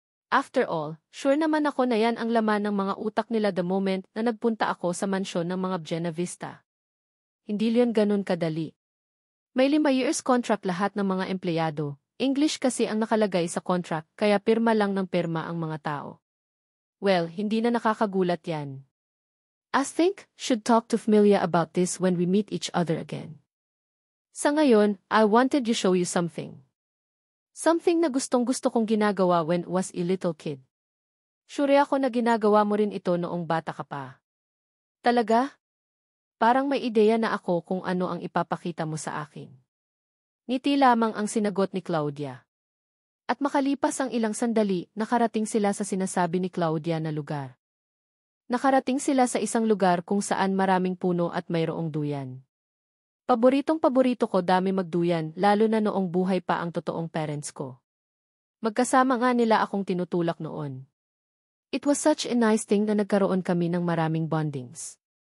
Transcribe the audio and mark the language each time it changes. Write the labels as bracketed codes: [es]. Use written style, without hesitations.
[tl] After all, sure naman ako na yan ang laman ng mga utak nila [en] the moment [tl] na nagpunta ako sa mansyon ng mga Buena Vista. Hindi yun ganun kadali. May 5 years contract lahat ng mga empleyado. English kasi ang nakalagay sa contract kaya pirma lang ng pirma ang mga tao. Well, hindi na nakakagulat yan. [en] I think, should talk to Familia about this when we meet each other again. [tl] Sa ngayon, [en] I wanted to show you something. Something [tl] na gustong-gusto kong ginagawa [en] when I was a little kid. [tl] Sure ako na ginagawa mo rin ito noong bata ka pa. Talaga? Parang may ideya na ako kung ano ang ipapakita mo sa akin. Ngiti lamang ang sinagot ni Claudia. At makalipas ang ilang sandali, nakarating sila sa sinasabi ni Claudia na lugar. Nakarating sila sa isang lugar kung saan maraming puno at mayroong duyan. Paboritong-paborito ko dami magduyan lalo na noong buhay pa ang totoong parents ko. Magkasama nga nila akong tinutulak noon. [en] It was such a nice thing [tl] na nagkaroon kami ng maraming bondings.